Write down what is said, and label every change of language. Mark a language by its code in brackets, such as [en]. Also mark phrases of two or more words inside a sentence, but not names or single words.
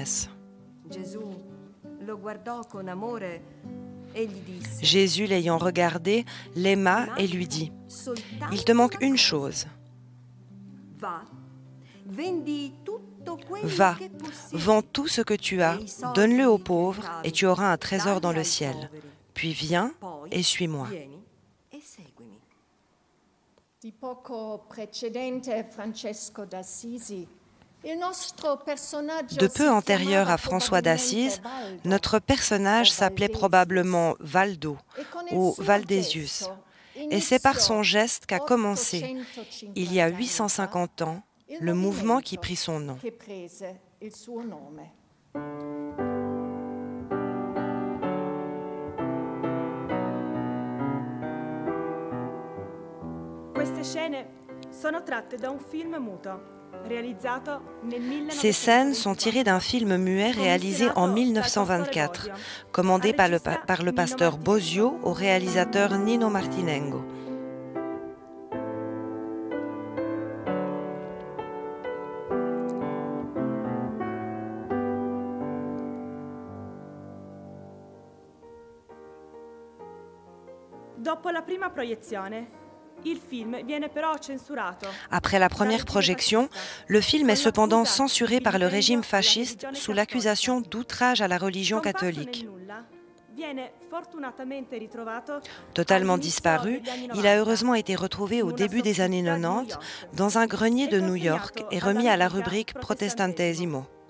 [fr] » Jésus, l'ayant regardé, l'aima et lui dit, « Il te manque une chose. Va, vends tout ce que tu as, donne-le aux pauvres et tu auras un trésor dans le ciel. Puis viens et suis-moi. » [it] Di poco precedente Francesco d'Assisi. [fr] De peu antérieur à François d'Assise, notre personnage s'appelait probablement Valdo ou Valdesius. Et c'est par son geste qu'a commencé, il y a 850 ans, le mouvement qui prit son nom. [it] Queste scene sono tratte da un film muto. [fr] Ces scènes sont tirées d'un film muet réalisé en 1924, commandé par le pasteur Bosio au réalisateur Nino Martinengo. [it] Dopo la prima proiezione, [fr] après la première projection, le film est cependant censuré par le régime fasciste sous l'accusation d'outrage à la religion catholique. Totalement disparu, il a heureusement été retrouvé au début des années 90 dans un grenier de New York et remis à la rubrique Protestantesimo.